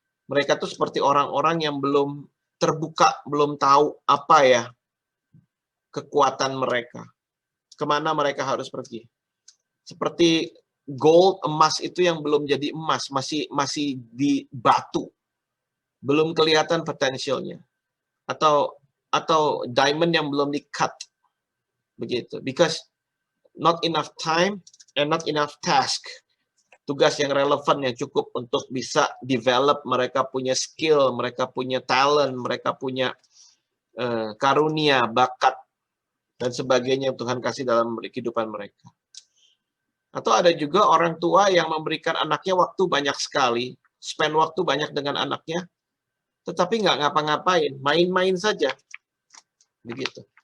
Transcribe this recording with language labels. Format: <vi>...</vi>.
<id>Mereka tuh seperti orang-orang yang belum terbuka, belum tahu apa ya kekuatan mereka. Kemana mereka harus pergi. Seperti gold, emas itu yang belum jadi emas, masih di batu. Belum kelihatan potensialnya. Atau diamond yang belum di-cut. Begitu.</id> <en>Because not enough time and not enough task.</en> <id>Tugas yang relevan yang cukup untuk bisa develop, mereka punya skill, mereka punya talent, mereka punya karunia, bakat, dan sebagainya yang Tuhan kasih dalam kehidupan mereka. Atau ada juga orang tua yang memberikan anaknya waktu banyak sekali, spend waktu banyak dengan anaknya, tetapi nggak ngapa-ngapain, main-main saja. Begitu.</id>